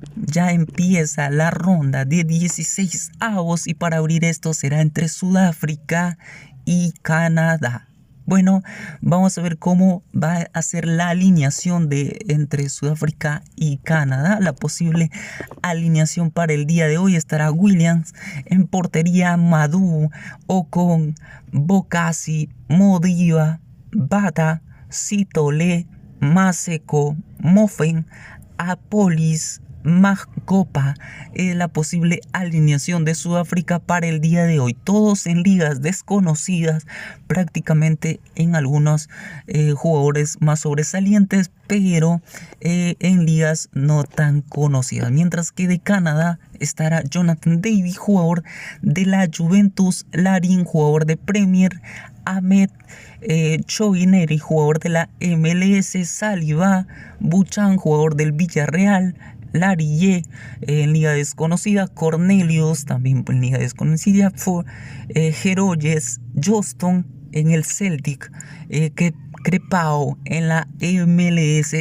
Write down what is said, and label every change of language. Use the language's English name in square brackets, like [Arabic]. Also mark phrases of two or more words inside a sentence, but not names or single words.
[Spanish] Ya empieza la ronda de 16 avos y para abrir esto será entre Sudáfrica y Canadá. Bueno, vamos a ver cómo va a ser la alineación entre Sudáfrica y Canadá. La posible alineación para el día de hoy estará Williams en portería, Madu, Ocon, Bokassi, Modiva, Bata, Sitole, Maseko, Mofen, Apolis, Magopa. La posible alineación de Sudáfrica para el día de hoy. Todos en ligas desconocidas, prácticamente en algunos jugadores más sobresalientes, pero en ligas no tan conocidas. Mientras que de Canadá estará Jonathan David, jugador de la Juventus, Larin, jugador de Premier, Ahmed Chouineri, jugador de la MLS, Saliba, Buchan, jugador del Villarreal, Larille en liga desconocida, Cornelius también en liga desconocida, Geroyes, Johnston en el Celtic, Crepao en la MLS.